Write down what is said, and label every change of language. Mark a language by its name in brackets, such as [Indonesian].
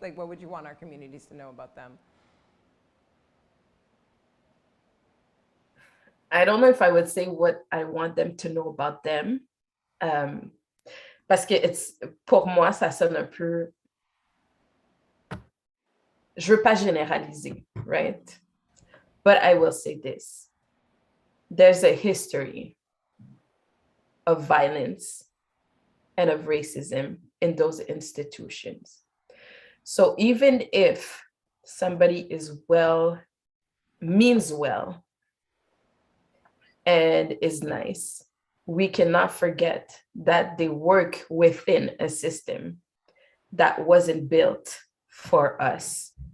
[English] Like, what would you want our communities to know about them? I don't know if I would say what I want them to know about them. [French] Parce que pour moi, ça sonne un peu, je veux pas généraliser, [English] right? But I will say this. There's a history of violence and of racism in those institutions. So even if somebody means well, and is nice, we cannot forget that they work within a system that wasn't built for us.